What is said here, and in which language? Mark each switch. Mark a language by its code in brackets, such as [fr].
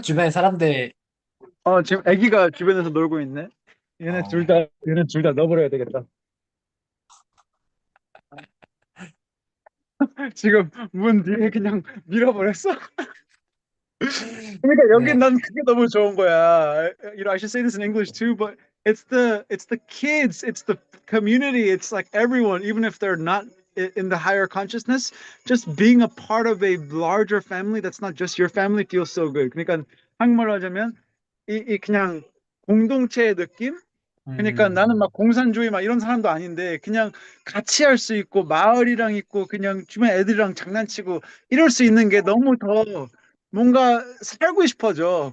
[ko] 주변에 사람들 지금 아기가 주변에서 놀고 있네. 어 얘네 둘 다 넣어버려야 되겠다. 지금 문 뒤에 그냥 밀어버렸어. 그러니까 여기 네. 난 그게 너무 좋은 거야. [en] You know, I should say this in English too, but it's the kids, it's the community, it's like everyone, even if they're not in the higher consciousness, just being a part of a larger family that's not just your family feels so good. [ko] 그러니까 한국말로 하자면 이 그냥 공동체의 느낌? 그러니까 나는 음, 막 공산주의 막 이런 사람도 아닌데 그냥 같이 할 수 있고 마을이랑 있고 그냥 주변 애들이랑 장난치고 이럴 수 있는 게 너무 더 뭔가 살고 싶어져.